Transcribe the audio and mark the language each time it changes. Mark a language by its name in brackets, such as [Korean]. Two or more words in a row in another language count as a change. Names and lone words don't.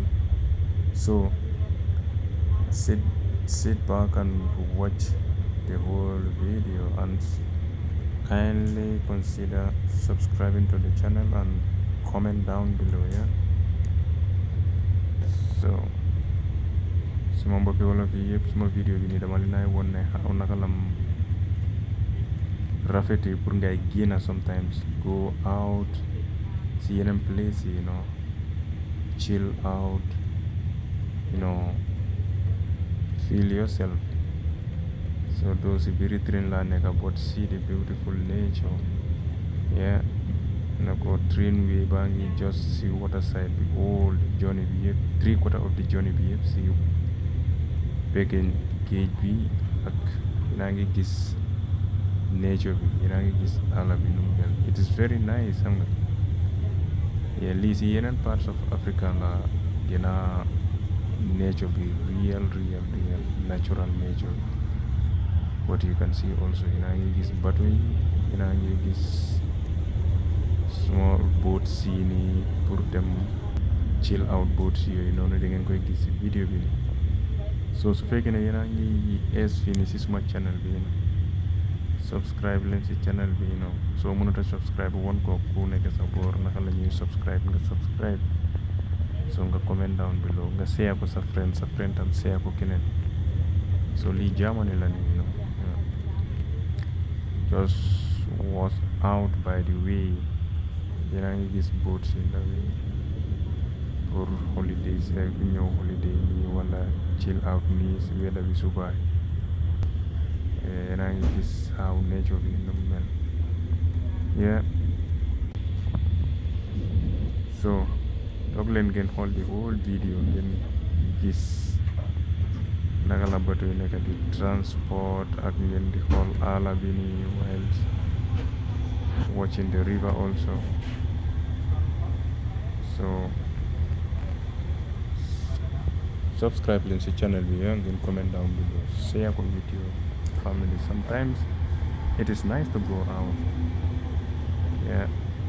[English] So sit back and watch the whole video and kindly consider subscribing to the channel and comment down below. [Wolof] So suma mbokki wolof yi yëpp suma video bi nii dama leen ay won ne xaw naka lam rafetee pour ngay génna [English] sometimes go out [Wolof] si yeneen place yi [English] chill out, feel yourself. So though [Wolof] si biiri train laa nekka [English] but see the beautiful nature. [Wolof] Na ko train wi baa ngi just si [English] water side [Wolof] bi [English] all journey [Wolof] bi yëpp [English] 3/4 of the journey [Wolof] bi yëpp si peggen géej bi ak yaa ngi gis nature bi yaa ngi gis àll bi nu mu mel. [English] It is very nice, [Wolof] xam nga lii si yeneen [English] parts of Africa [Wolof] la gën a nature bi [English] real natural nature [Wolof] bi. [English] But you can see also [Wolof] yaa ngi gis bateau yi yaa ngi gis [English] small boats [Wolof] yi nii pour dem [English] chill out boats [Wolof] yooyu noonu da ngeen koy gis si video bi nii. So su fekkee ne yéen a ngi ees fii nii si suma channel bi subscribe leen si channel bi soo mënut a subscribe won ko ku nekk sa boor naka la ñuy subscribe nga subscribe. So nga [English] comment down below [Wolof] nga share ko sa friend tam share ko keneen. [English] So [Wolof] lii jaamani la nii [English] just was out by the way. [Wolof] Yéen a ngi gis boats yi ndaw yi pour holidays rek ñëw holiday nii wala [English] chill out [Wolof] nii si weather bi subaay. Yéen a ngi gis how nature bi nu mu mel. So toog leen ngeen xool [English] the whole video [Wolof] ngeen gis naka la bato yi nekk di transport ak ngeen di xool àll bi nii [English] while watching the river also. [Wolof] So subscribe leen si channel bi ngeen [English] comment down below, [Wolof] share ko [English] with your family. Sometimes it is nice to go out.